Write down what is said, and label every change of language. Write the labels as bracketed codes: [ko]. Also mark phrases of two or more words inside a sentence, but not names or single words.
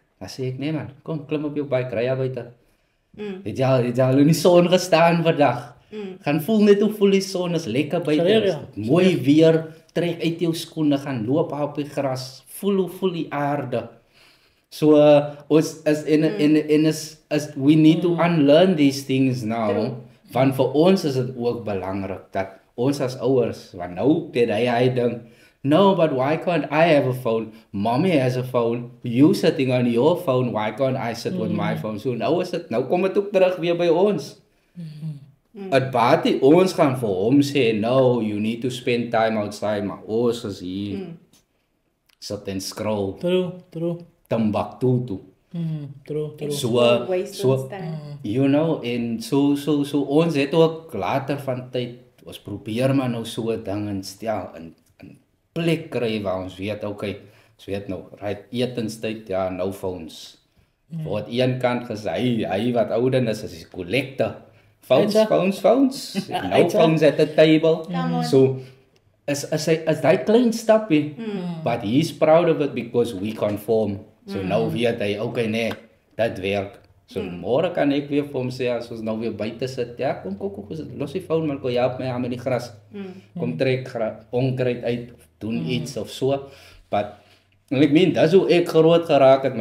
[af] Dan sê ek, nee man, kom klim op jou bike, ry buite. Het jy al in die son gestaan vandag? Gaan voel net hoe voel die son is lekker buite. Serieus, ja. Mooi weer, trek uit jou skoene, gaan loop op die gras, voel die aarde. So ons is [en] we need to unlearn these things now. [af] Want vir ons is dit ook belangrik dat ons as ouers, want nou dit hy ding, [en] no, but why can't I have a phone? Mommy has a phone. You sitting on your phone. Why can't I sit with my phone? [af] So nou kom dit ook terug weer by ons. Het baie ons gaan vir hom sê, [en] no, you need to spend time outside, [af] maar ons is hier. Sit en scroll. True. Timbuktu toe. True. [en] So you know, [af] en so ons het ook later van tyd, ons probeer maar nou so 'n ding instel in plek kry waar ons weet, okay, ons weet nou, right, etenstyd, ja, nou phones. Voor die een kant gesê, hy wat ouder is die collector. [en] Phones. No phones at the table. [af] So is daai klein stapie, [en] but he's proud of it because we conform. [af] So nou weet hy, okay nee, dit werk. So môre kan ek weer vir hom sê as ons nou weer buite sit, ja, kom los die phone man, kom jy op my aan met die gras. Kom trek onkruid uit, doen iets of so. But ek meen, dis hoe ek groot geraak het.